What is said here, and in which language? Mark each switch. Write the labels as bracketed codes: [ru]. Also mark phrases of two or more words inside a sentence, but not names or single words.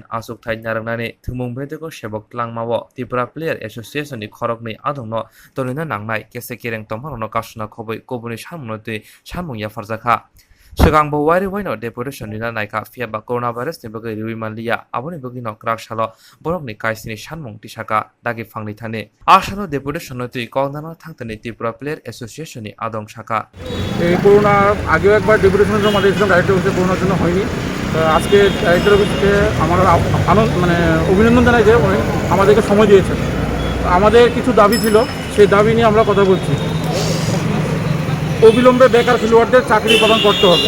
[trp] asuk thai narangnani tungmung bedego shabok tlangmawo Tripura Player Association ni khorokni adongno tolina nangnai kese kereng tomharono kasuna khoboi kobuni sharmunoti sharmung yafarjaka Sigang wari waino deputation nina naika fiaba coronavirus ni bagai riwi malia aboni bagi no krak shalo borok ni kaisini shanmung tisaka dagi fangni thane ashalo deputation noti kongdana thangtani Tripura Player Association ni adong shaka [bn] এই করোনা আগেও একবার ডেপুটেশনের জন্য আমাদের এসেছিলাম [en] director office, [bn] করোনার জন্য হয়নি। আজকে [en] director office [bn] আমরা আনন্দ অভিনন্দন জানাই যে উনি আমাদেরকে সময় দিয়েছেন। আমাদের কিছু দাবি ছিল, সেই দাবি নিয়ে আমরা কথা বলছি। অবিলম্বে বেকার খেলোয়াড়দের চাকরি প্রদান করতে হবে।